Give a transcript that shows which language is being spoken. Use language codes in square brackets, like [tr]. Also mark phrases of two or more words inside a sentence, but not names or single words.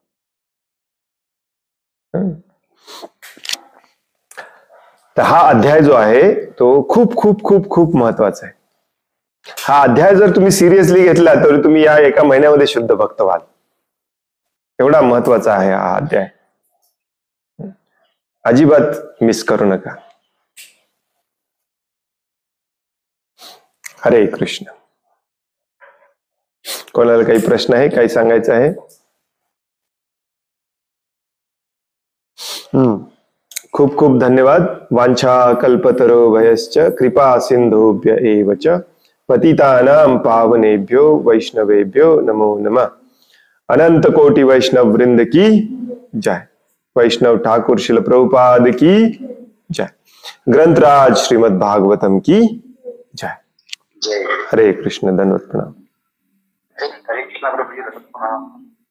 [mr] तर हा अध्याय जो आहे तो खूप खूप खूप खूप महत्वाचा आहे. हा अध्याय जर तुम्ही सिरियसली घेतला तर तुम्ही या एका महिन्यामध्ये शुद्ध भक्त व्हाल. एवढा महत्वाचा आहे हा अध्याय, अजिबात मिस करू नका. हरे कृष्ण. कोणाला काही प्रश्न आहे, काही सांगायचं आहे? खूप खूप धन्यवाद. [sa] वांछा कल्पतरो भयश्च कृपा सिंधुभ्य एव च पतितानां पावनेभ्यो वैष्णवेभ्यो नमो नमः. [hi] अनंत कोटि वैष्णव वृंद की जय. वैष्णव ठाकुर शिल प्रभुपाद की जय. ग्रंथराज श्रीमद् भागवतम की जय. [mr] हरे कृष्ण. धन्यवाद. प्रणाम. हरे कृष्ण प्रभु जी, प्रणाम.